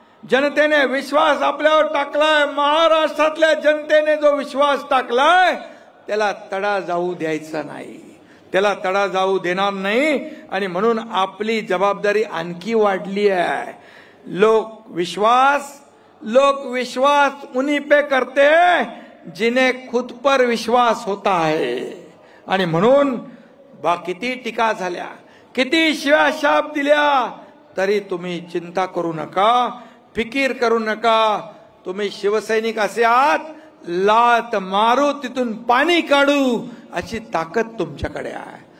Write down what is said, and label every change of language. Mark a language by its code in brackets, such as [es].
[mr] जनतेने विश्वास आपल्यावर टाकलाय. महाराष्ट्रातल्या जनतेने जो विश्वास टाकलाय त्याला तडा जाऊ द्यायचा नाही, त्याला तडा जाऊ देणार नाही. आणि म्हणून आपली जबाबदारी आणखी वाढली आहे. [hi] लोक विश्वास उन्हीं पे करते जिन्हें खुद पर विश्वास होता है. [mr] आणि म्हणून किती टीका झाल्या, किती शिव्या शाप दिल्या, तरी तुम्ही चिंता करू नका, फिकीर करू नका. तुम्ही शिवसैनिक असे आहात, लात मारू तिथून पाणी काढू अशी ताकद तुमच्याकडे आहे.